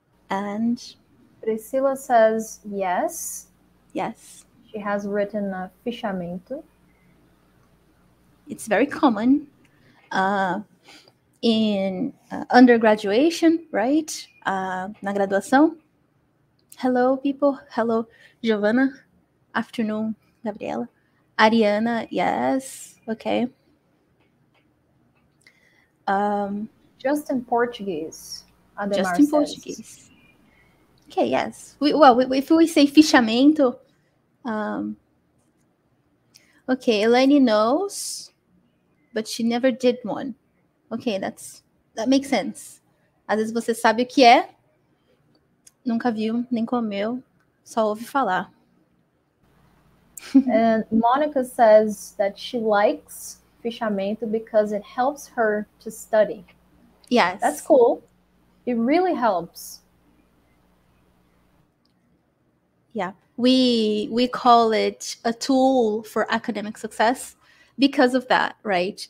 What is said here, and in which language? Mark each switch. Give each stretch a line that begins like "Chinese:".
English: And Priscilla says yes. yes, She has written a fichamento. it's very common in undergraduation, right?
Portuguese: Na graduação.
English: Hello, people. Hello, Giovanna. Afternoon. Gabriela. Ariana, yes. Okay. Just in Portuguese, Ademar Just in says. Portuguese. Okay, yes. If we say fichamento, okay, Elaine knows, but she never did one. Okay, that makes sense.
Portuguese: Às vezes você sabe o que é, nunca viu, nem comeu, só ouve falar.
English: And Monica says that she likes fichamento because it helps her to study. Yes. That's cool. It really helps. Yeah. We call it a tool for academic success because of that, right?